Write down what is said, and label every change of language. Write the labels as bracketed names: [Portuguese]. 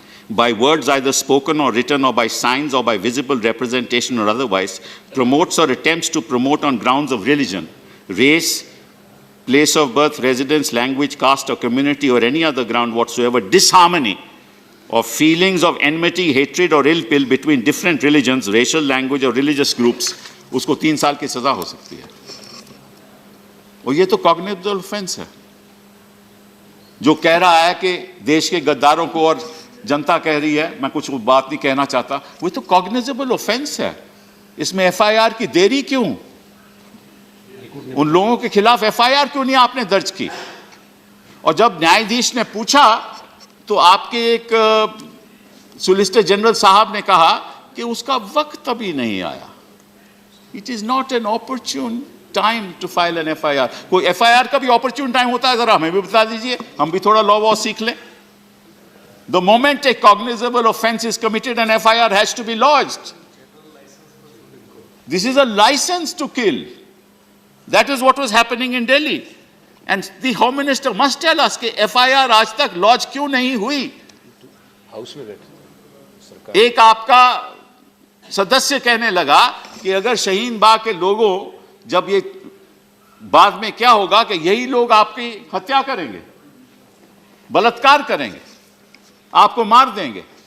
[English] by words either spoken or written or by signs or by visible representation or otherwise, promotes or attempts to promote on grounds of religion, race, place of birth, residence, language, caste or community or any other ground whatsoever, disharmony or feelings of enmity, hatred or ill will between different religions, racial, language or religious groups, [Hindi] उसको 3 साल की सजा हो सकती है। और ये तो कॉग्निजेबल ऑफेंस है। जो कह रहा है कि देश के गद्दारों को, और जनता कह रही है, मैं कुछ बात नहीं कहना चाहता, वो तो कॉग्निजेबल ऑफेंस है। इसमें FIR की देरी क्यों? उन लोगों के खिलाफ FIR क्यों नहीं आपने दर्ज की? और जब न्यायाधीश ने पूछा तो आपके एक सॉलिसिटर जनरल साहब ने कहा कि उसका वक्त अभी नहीं आया। [English] It is not an opportune time to file an FIR। [Hindi] कोई FIR का भी ऑपर्च्यून टाइम होता है? जरा हमें भी बता दीजिए, हम भी थोड़ा लॉ वॉ सीख लें। [English] The moment a cognizable offense is committed, an FIR has to be lodged. This is a license to kill. That is what was happening in Delhi. And the Home Minister must tell us [Hindi] कि FIR आज तक launch क्यों नहीं हुई? House में बैठे सरकार। एक आपका सदस्य कहने लगा कि अगर शाहीन बाग के लोगों, जब ये बाद में क्या होगा कि यही लोग आपकी हत्या करेंगे, बलात्कार करेंगे, आपको मार देंगे।